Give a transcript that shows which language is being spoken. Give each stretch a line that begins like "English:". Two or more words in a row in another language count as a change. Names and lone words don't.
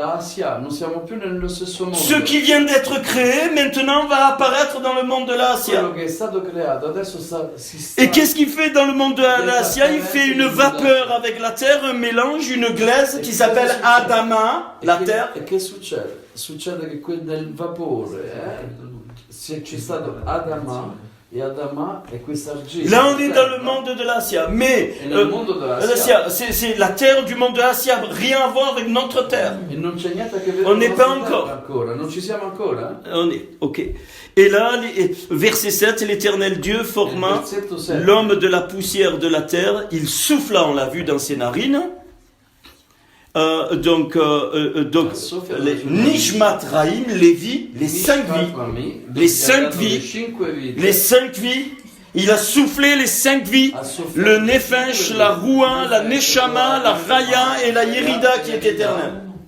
French: Ce qui vient d'être créé, maintenant, va apparaître dans le monde de la Asia. Et qu'est-ce qu'il fait dans le monde de la Asia? Il fait une vapeur avec la terre, un mélange, une glaise qui s'appelle Adama, la terre.
Italian: E che succede? Succede che nel vapore c'è stato Adama e Adama è questa argilla.
French: Là on est dans le monde de l'Asia, mais l'Asia, c'est la terre du monde de l'Asia, rien à voir avec notre terre.
Italian: E non c'è niente a che vedere
French: On n'est
Italian: con
French: pas
Italian: la nostra
French: encore.
Italian: terra ancora, non ci siamo ancora.
French: On est, ok. Et là, verset 7, l'Éternel Dieu forma l'homme de la poussière de la terre, il souffla, on l'a vu dans ses narines. Donc les Nishmat Raim, les vies, les 5 vies, il a soufflé les 5 vies, le Nefesh, la Roua, la Neshama, la Raya et la Yerida qui est éternelle.